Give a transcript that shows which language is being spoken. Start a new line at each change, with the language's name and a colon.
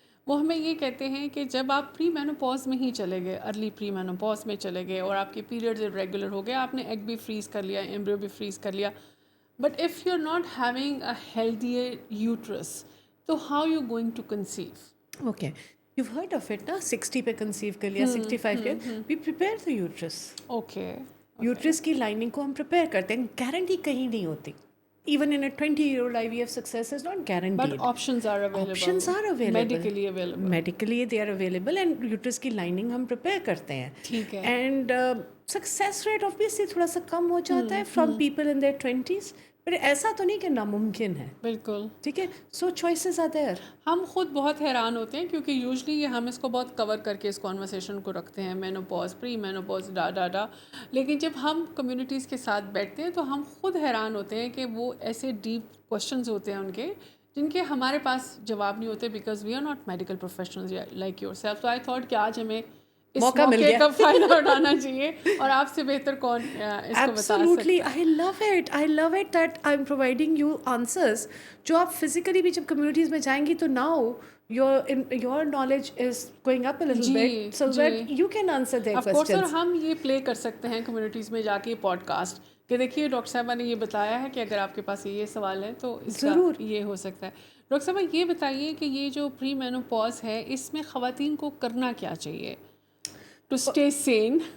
Urdu: وہ ہمیں یہ کہتے ہیں کہ جب آپ پری مینوپاز میں ہی چلے گئے, ارلی پری مینوپاز میں چلے گئے اور آپ کے پیریڈز ریگولر ہو گئے, آپ نے ایگ بھی فریز کر لیا, ایمبریو بھی فریز کر لیا,
English: But if you are not having a healthy uterus, تو how you going to conceive? Okay, you heard of it نا, 60 پہ conceive کر لیا, 65 پہ we prepare the uterus. Okay,
Urdu: uterus کی لائننگ کو ہم پریپیئر کرتے ہیں. گارنٹی کہیں نہیں ہوتی.
English: Even in 20-year-old IVF success is not guaranteed. But options are available. Options are available. Medically available. Medically they are available and uterus
Urdu: کی lining ہم پریپیئر کرتے ہیں. ٹھیک ہے. اینڈ سکسیس ریٹ آبویسلی تھوڑا سا کم ہو جاتا ہے
English: from people in their 20s,
Urdu: but ایسا تو نہیں کہ ناممکن ہے. بالکل. ٹھیک ہے,
English: So choices are there.
Urdu: ہم خود بہت حیران ہوتے ہیں کیونکہ یوزلی یہ ہم اس کو بہت کور کر کے اس کانورسیشن کو رکھتے ہیں, مینوپاز, پری مینوپاز, ڈا, لیکن جب ہم کمیونٹیز کے ساتھ بیٹھتے ہیں تو ہم خود حیران ہوتے ہیں کہ وہ ایسے ڈیپ کوشچنز ہوتے ہیں ان کے جن کے ہمارے پاس جواب نہیں ہوتے,
English: Because we are not medical professionals like yourself.
Urdu: تو آئی تھاٹ کہ آج ہمیں اس موقع کا فائدہ اٹھانا چاہیے, اور آپ سے بہتر کون اس کو بتا سکتا ہے.
English: I love it that I'm providing you answers
Urdu: جو آپ فزیکلی بھی جب کمیونٹیز میں جائیں گی تو
English: now your knowledge is going up a little bit so that you can answer their questions. Of course,
Urdu: اور ہم یہ پلے کر سکتے ہیں کمیونٹیز میں جا کے پوڈ کاسٹ کہ دیکھیے ڈاکٹر صاحبہ نے یہ بتایا ہے کہ اگر آپ کے پاس یہ سوال ہے تو اس کا یہ ہو سکتا ہے. ڈاکٹر صاحبہ یہ بتائیے کہ یہ جو پری مینوپاز ہے اس میں خواتین کو کرنا کیا چاہیے
English: to stay sane?